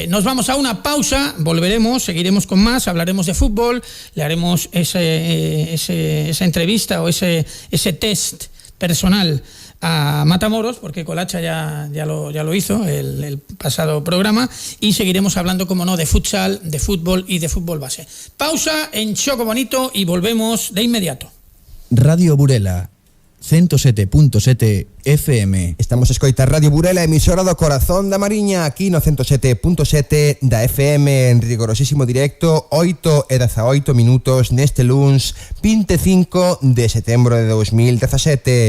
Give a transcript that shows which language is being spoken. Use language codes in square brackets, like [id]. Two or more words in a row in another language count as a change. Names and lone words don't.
[es] Nos vamos a una pausa, volveremos, seguiremos con más, hablaremos de fútbol, le haremos esa entrevista o ese test personal a Matamoros, porque Colacha ya lo hizo el pasado programa, y seguiremos hablando, como no, de futsal, de fútbol y de fútbol base. Pausa en Xogo Bonito y volvemos de inmediato. Radio Burela 107.7 FM. [gl] Estamos a escoitar Radio Burela, emisora do corazón da Mariña, aquí no 107.7 da FM, en rigorosísimo directo, 8:18 minutos neste luns 25 de setembro de 2017.